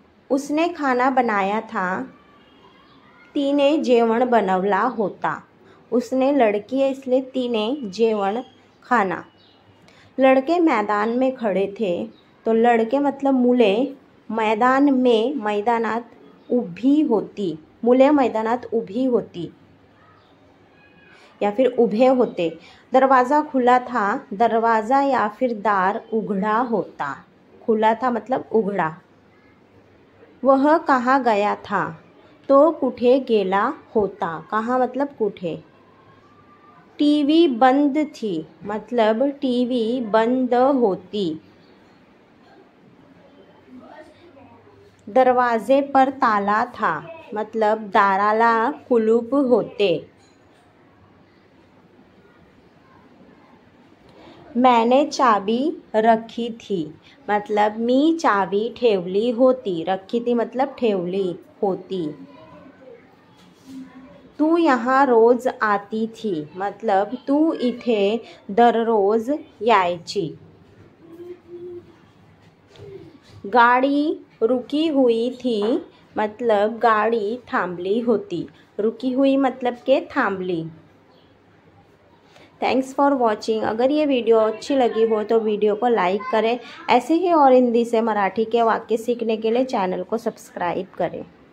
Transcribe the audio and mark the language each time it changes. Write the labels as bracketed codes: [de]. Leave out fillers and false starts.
[hi] उसने खाना बनाया था, [mr] तिने जेवण बनवला होता। [hi] उसने लड़की है, इसलिए तिने जेवण खाना। लड़के मैदान में खड़े थे, तो लड़के मतलब मुले मैदान में, [mr] मैदानात उभी होती। मुले मैदानात उभी होती या फिर उभे होते। [hi] दरवाज़ा खुला था, दरवाज़ा या फिर [mr] दार उघड़ा होता। [hi] खुला था मतलब उघड़ा। वह कहाँ गया था, तो [mr] कुठे गेला होता। [hi] कहाँ मतलब कुठे। टीवी बंद थी, मतलब टीवी बंद होती। दरवाजे पर ताला था, मतलब [mr] दाराला कुलूप होते। [hi] मैंने चाबी रखी थी, मतलब [mr] मी चावी ठेवली होती। [hi] रखी थी मतलब [mr] ठेवली होती। [hi] तू यहाँ रोज आती थी, मतलब [mr] तू इथे दररोज यायची। [hi] गाड़ी रुकी हुई थी, मतलब [mr] गाड़ी थांबली होती। [hi] रुकी हुई मतलब के थांबली। [en] Thanks for watching. [hi] अगर ये वीडियो अच्छी लगी हो तो वीडियो को लाइक करें। ऐसे ही और हिंदी से मराठी के वाक्य सीखने के लिए चैनल को सब्सक्राइब करें।